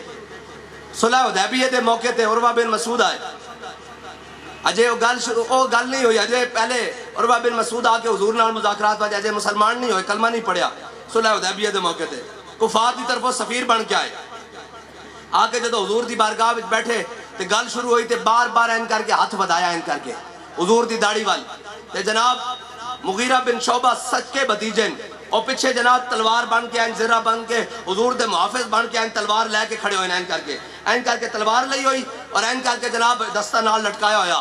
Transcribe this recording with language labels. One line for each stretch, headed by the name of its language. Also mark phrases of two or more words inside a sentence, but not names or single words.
Punjabi: صلح حدیبیہ دے موقع تے عروہ بن مسعود آئے. اجے وہ گل نہیں ہوئی, اجے پہلے عروہ بن مسعود آ کے حضور نال مذاکرات وجہ اجے مسلمان نہیں ہوئے, کلمہ نہیں پڑھیا. صلح حدیبیہ دے موقع تے کفار دی طرف سفیر بن کے آئے. آ کے جدو حضور دی بارگاہ وچ بیٹھے تے گل شروع ہوئی تے بار بار این کر کے ہاتھ بدایا این کر کے حضور دی داڑھی وال. تے جناب مغیرہ بن شعبہ سچ کے بھتیجے اور پیچھے جناب تلوار بن کے این زرہ بن کے حضور دے محافظ بن کے این تلوار لے کے کھڑے ہوئے این کر کے تلوار لئی ہوئی اور این کر کے جناب دستہ نال لٹکایا ہویا.